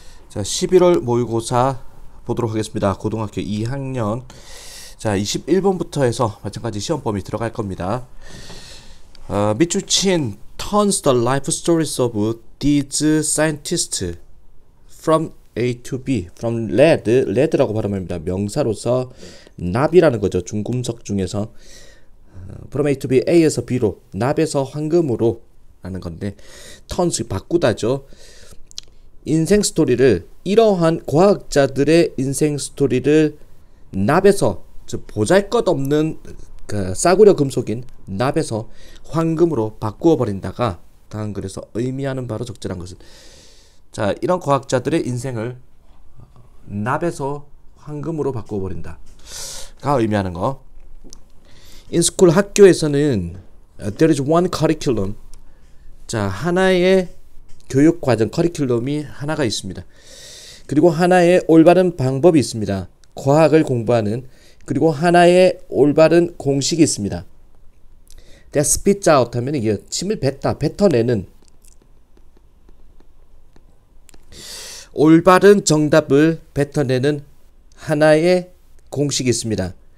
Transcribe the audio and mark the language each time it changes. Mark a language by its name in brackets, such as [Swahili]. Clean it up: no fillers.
[Korean] 자, 11월 모의고사 보도록 하겠습니다. 고등학교 2학년. 자, 21번부터 해서 마찬가지 시험 범위 들어갈 겁니다. 밑줄 친 [English] turns the life stories of these scientists from A to B. from lead [Korean] 라고 발음합니다. 명사로서 납이라는 거죠. 중금속 중에서 [English] from A to B, [Korean] A에서 B로, 납에서 황금으로 라는 건데, turns 바꾸다죠. 인생 스토리를, 이러한 과학자들의 인생 스토리를 납에서, 즉 보잘것없는 그 싸구려 금속인 납에서 황금으로 바꾸어 버린다가 다음 글에서 의미하는 바로 적절한 것은, 자, 이런 과학자들의 인생을 납에서 황금으로 바꾸어 버린다가 의미하는 거. [English] In school, [Korean] 학교에서는 [English] there is one curriculum. [Korean] 자, 하나의 교육 과정, 커리큘럼이 하나가 있습니다. 그리고 하나의 올바른 방법이 있습니다. 과학을 공부하는. 그리고 하나의 올바른 공식이 있습니다. [English] That spits out [Korean] 하면 이게 침을 뱉어내는 올바른 정답을 뱉어내는 하나의 공식이 있습니다.